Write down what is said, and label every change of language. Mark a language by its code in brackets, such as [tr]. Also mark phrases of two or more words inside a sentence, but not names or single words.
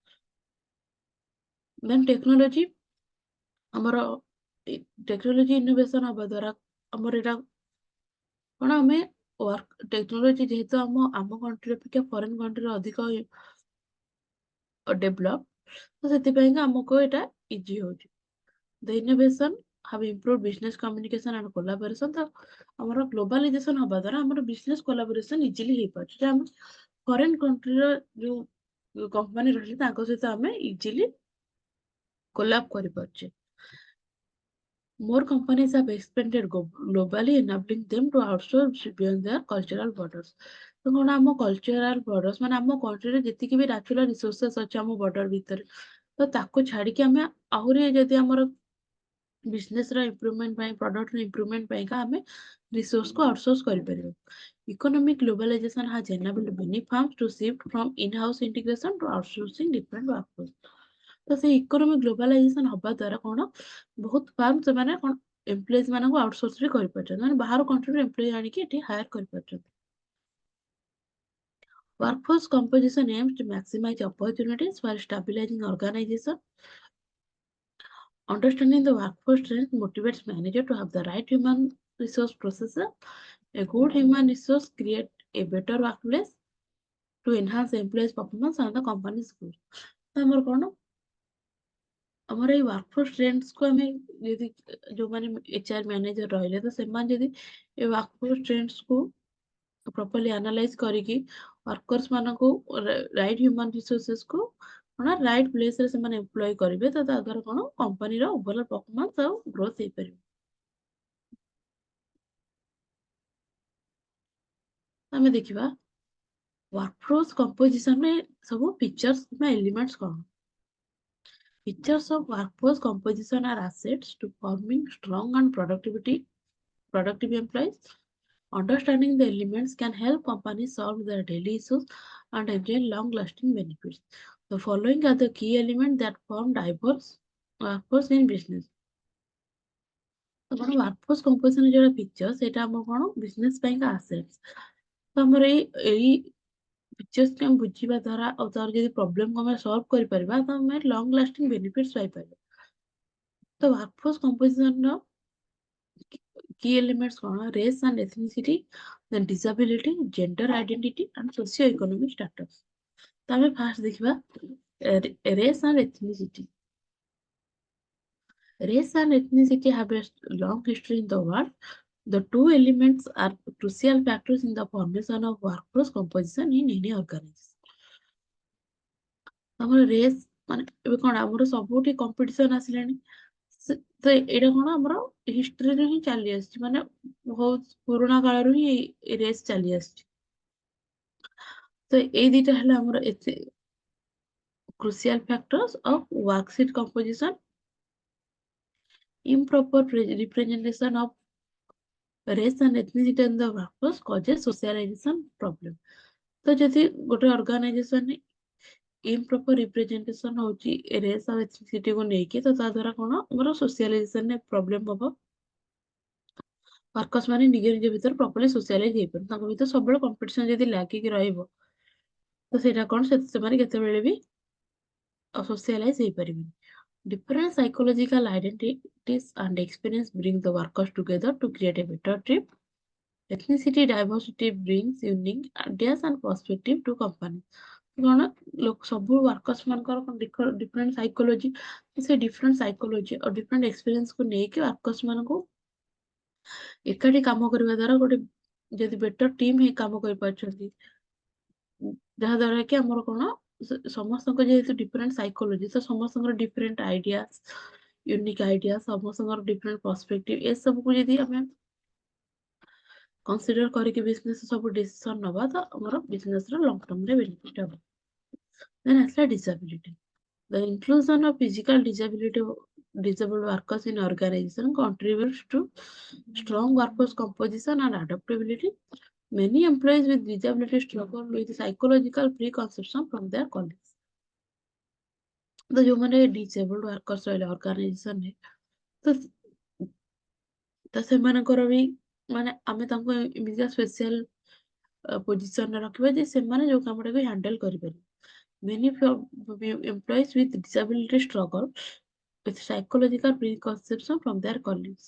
[en] then technology, [or] ଆମର [en] technology innovation [or] ହବା ଦ୍ୱାରା ଆମର ଏଇଟା କଣ, ଆମେ ଟେକ୍ନୋଲୋଜି ଯେହେତୁ ଆମ କଣ୍ଟ୍ରି ଅପେକ୍ଷା [en] foreign countryରେ [or] ଅଧିକ ଡେଭଲପ, ତ ସେଥିପାଇଁକା ଆମକୁ ଏଇଟା ଇଜି ହଉଛି। [en] The innovation have improved business communication and collaboration. [or] ତ ଆମର ଗ୍ଲୋବାଲାଇଜେସନ ହବା ଦ୍ୱାରା ଆମର [en] business collaboration easily [or] ହେଇପାରୁଛି, ଯେ ଆମେ [en] foreign countryର [or] ଯୋଉ କମ୍ପାନୀ ରହିଲେ ତାଙ୍କ ସହିତ ଆମେ ଇଜିଲି କୋଲାବ କରିପାରୁଛେ। [en] More companies have expanded globally, enabling them to outsource beyond their cultural borders. [or] ତ କଣ, ଆମ [en] cultural borders [or] ମାନେ ଆମ କଣ୍ଟ୍ରିରେ ଯେତିକି ବି [en] natural resources [or] ଅଛି ଆମ ବର୍ଡର ଭିତରେ, ତ ତାକୁ ଛାଡିକି ଆମେ ଆହୁରି ଯଦି ଆମର ବିଜନେସର ଇମ୍ପ୍ରୁଭମେଣ୍ଟ ପାଇଁ, ପ୍ରଡକ୍ଟର ଇମ୍ପ୍ରୁଭମେଣ୍ଟ ପାଇଁକା ଆମେ ରିସୋର୍ସକୁ ଆଉଟସୋର୍ସ କରିପାରିବା। [en] Economic globalization has enabled many firms to shift from in-house integration to outsourcing different workforce. [or] ତ ସେଇ [en] economic globalization [or] ହବା ଦ୍ୱାରା କଣ, ବହୁତ ଫାର୍ମ ସେମାନେ କଣ ଏମ୍ପ୍ଲୟିଜ ମାନଙ୍କୁ ଆଉଟସୋର୍ସ ବି କରିପାରୁଛନ୍ତି, ମାନେ ବାହାର କଣ୍ଟ୍ରିରୁ ଏମ୍ପ୍ଲୟି ଆଣିକି ଏଠି ହାୟାର କରିପାରୁଛନ୍ତି। [en] Workforce composition aims to maximize opportunities while stabilizing organization. Understanding the workforce strength motivates manager to have the right human resource processor. A good human resource create a better workplace to enhance employees' performance and the company's growth. [or] ତ ଆମର କଣ, ଆମର ଏଇ [en] workforce trendsକୁ [or] ଆମେ ଯଦି ଯୋଉମାନେ [en] HR manager [or] ରହିଲେ, ତ ସେମାନେ ଯଦି ଏ [en] workforce trendsକୁ properly analyze [or] କରିକି ୱାର୍କର୍ସ ମାନଙ୍କୁ [en] right human resourcesକୁ [or] କଣ [en] right placeରେ [or] ସେମାନେ ଏମ୍ପ୍ଲୟ କରିବେ, ତ ତା ଦ୍ୱାରା କଣ କମ୍ପାନୀର [en] overall performance [or] ଆଉ ଗ୍ରୋଥ ହେଇପାରିବ। ଆମେ ଦେଖିବା [en] workforce compositionରେ [or] ସବୁ ଫିଚର୍ସ କିମ୍ବା ଏଲିମେଣ୍ଟସ କଣ। [en] Features of workforce composition are assets to forming strong and productive employees. Understanding the elements can help companies solve their daily issues and enjoy long-lasting benefits. The following are the key elements that form diverse workforce in business. [or] ଆପଣ [en] workforce composition [or] ଯୋଉଟା ପିକ୍ଚର ସେଇଟା ଆମର କଣ ବିଜନେସ ପାଇଁକା ଆସେଟ୍ସ। ତ ଆମର ଏଇ ପିକ୍ଚର୍ସ କୁ ଆମେ ବୁଝିବା ଦ୍ୱାରା ଆଉ ତାର ଯଦି ପ୍ରୋବ୍ଲେମ ଆମେ ସଲ୍ଭ କରିପାରିବା ତ ଆମେ [en] long lasting benefits [or] ପାଇପାରିବା। [en] ତ workforce composition ର key elements କଣ race and ethnicity, then disability, gender identity and socio-economic status। [or] ତ ଆମେ ଫାର୍ଷ୍ଟ ଦେଖିବା [en] race and ethnicity। Race and ethnicity have a long history in the world. The two elements are crucial factors in the formation of workforce composition in any organization। [or] ଆମର race ମାନେ ଏବେ କଣ ଆମର ସବୁଠି କମ୍ପିଟିସନ ଆସିଲାଣି। ତ ଏଇଟା କଣ ଆମର ହିଷ୍ଟ୍ରିରୁ ହିଁ ଚାଲି ଆସିଛି, ମାନେ ବହୁତ ପୁରୁଣା କାଳରୁ ହିଁ ଏଇ ରେସ୍ ଚାଲି ଆସିଛି। ତ ଏଇ ଦିଟା ହେଲା ଆମର ଏତେ [en] crucial factors of worksheet composition, improper representation of race and ethnicity in the workforce causes socialization problem। [or] ତ ଯଦି ଗୋଟେ ଅର୍ଗାନାଇଜେସନ [en] improper representation [or] ହଉଛି race ଆଉ ethnicity କୁ ନେଇକି, ତ ତା ଦ୍ୱାରା କଣ ଆମର socialization ରେ problem ହବ। ୱାର୍କର୍ସ ମାନେ ନିଜ ନିଜ ଭିତରେ [en] properly socialize [or] ହେଇପାରୁନି, ତାଙ୍କ ଭିତରେ ସବୁବେଳେ କମ୍ପିଟିସନ ଯଦି ଲାଗିକି ରହିବ ତ ସେଇଟା କଣ ସେମାନେ କେତେବେଳେ ବି ସୋସିଆଲାଇଜ ହେଇପାରିବେନି। [en] Different psychological identities and experience bring the workers together to create a better team। Ethnicity diversity brings unique ideas and perspective to company। [or] କଣ ଲୋକ ସବୁ ୱାର୍କର୍ସ ମାନଙ୍କର [en] different psychology, [or] ସେ [en] different psychology [or] ଆଉ [en] different experience [or] କୁ ନେଇକି ୱାର୍କର୍ସ ମାନଙ୍କୁ ଏକାଠି କାମ କରିବା ଦ୍ୱାରା ଗୋଟେ ଯଦି [en] better team [or] ହେଇ କାମ କରିପାରୁଛନ୍ତି, ଯାହା ଦ୍ୱାରା କି ଆମର କଣ ସମସ୍ତଙ୍କ ଯେହେତୁ [en] different psychology, [or] ତ ସମସ୍ତଙ୍କର [en] different idea unique idea, [or] ସମସ୍ତଙ୍କର [en] different perspective, [or] ଏସବୁକୁ ଯଦି ଆମେ କନସିଡର କରିକି ବିଜନେସ ସବୁ ଡିସିସନ ନବା ତ ଆମର ବିଜନେସ ର [en] long term [or] ରେ ବେନିଫିଟ ହବ। ଦେନ୍ ଆସିଲା disability। [en] The inclusion of physical disabled workers in organization contributes to strong workforce composition and adaptability। Many employees with disability struggle with psychological preconception from their colleagues। [or] ତ ଯୋଉମାନେ [en] disabled workers [or] ରହିଲେ organization ରେ, ତ ତ ସେମାନଙ୍କର ବି ମାନେ ଆମେ ତାଙ୍କୁ ଏମିତିକା [en] special positionରେ [or] ରଖିବା ଯେ ସେମାନେ ଯୋଉ କାମଟାକୁ ହ୍ୟାଣ୍ଡେଲ କରିପାରିବେ। [en] Many employees with disability struggle with psychological preconception from their colleagues।